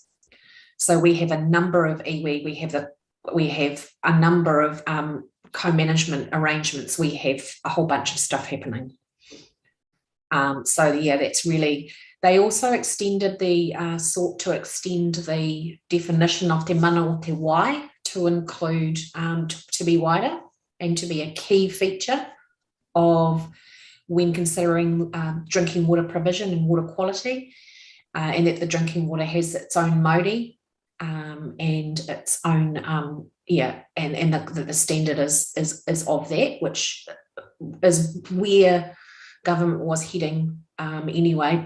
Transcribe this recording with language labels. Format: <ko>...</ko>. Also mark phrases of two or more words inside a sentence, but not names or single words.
<en>So we have a number of iwi, we have a number of co-management arrangements, we have a whole bunch of stuff happening. So yeah, that's really, they also extended sought to extend the definition of</en> <mi>te mana o te wai</mi> <en>to include, to be wider and to be a key feature of when considering drinking water provision and water quality, and that the drinking water has its own mauri and its own, and the standard is of that, which is where government was heading anyway.</en>